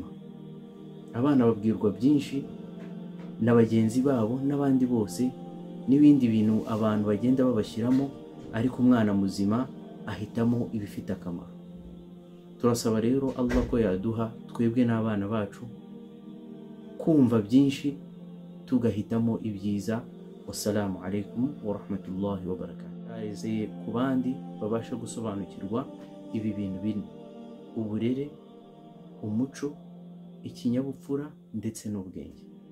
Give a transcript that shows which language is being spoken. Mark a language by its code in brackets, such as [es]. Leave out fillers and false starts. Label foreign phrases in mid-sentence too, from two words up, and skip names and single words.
[rw] Abana babwirwa byinshi na bagenzi babo n'abandi bose n'ibindi bintu abantu bagenda babashyiramo, ariko umwana muzima ahitamo ibifite akamaro. Turasaba rero Allah ko yaduha twebwe n'abana bacu kumva byinshi tugahitamo ibyiza. [ar] والسلام عليكم ورحمة الله وبركاته. [rw] Ku bandi babasha gusobanukirwa ibi bintu bine: uburere, umuco, ikinyabupfura ndetse n'ubwenge.